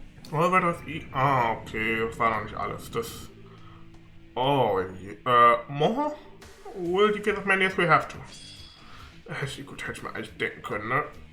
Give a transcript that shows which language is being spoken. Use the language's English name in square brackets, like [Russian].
[German] Oder war das okay, das war noch nicht alles. Das. [English] Oh, more? We'll defeat as many as we have to. [German] Gut, hätte ich mir eigentlich denken können, ne?